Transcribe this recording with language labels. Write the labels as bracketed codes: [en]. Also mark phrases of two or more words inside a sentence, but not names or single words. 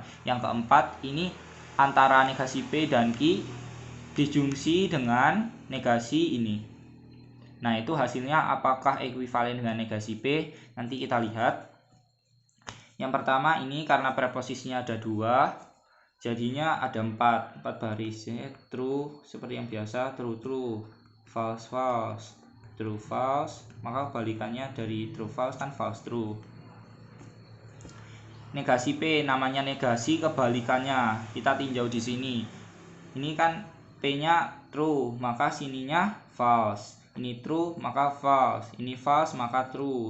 [id] Yang keempat ini antara negasi P dan Q disjungsi dengan negasi ini. Nah, itu hasilnya apakah ekuivalen dengan negasi P? Nanti kita lihat. Yang pertama ini karena preposisinya ada 2, jadinya ada 4 baris. True seperti yang biasa, [en] true true, false false, true false, [id] maka kebalikannya dari [en] true false [id] kan [en] false true. [id] Negasi P, namanya negasi, kebalikannya kita tinjau di sini. Ini kan P-nya true, maka sininya false. Ini true, maka false. Ini false, maka true.